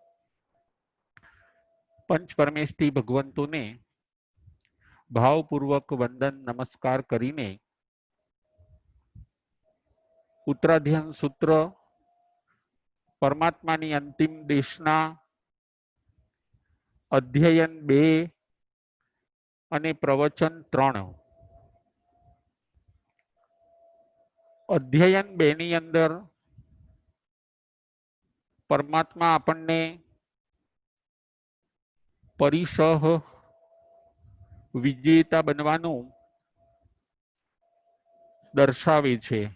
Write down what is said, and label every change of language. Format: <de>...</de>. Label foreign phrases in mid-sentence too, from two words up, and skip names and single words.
<gu>પંચ પરમેષ્ઠી ભગવંતો ને ભાવપૂર્વક વંદન નમસ્કાર કરીને ઉત્તરાધ્યયન સૂત્ર પરમાત્માની અંતિમ દેશના अध्ययन 2 અને પ્રવચન 3 અધ્યયન 2 ની અંદર પરમાત્મા આપણને પરિસહ વિજેતા બનવાનું દર્શાવે છે।</gu>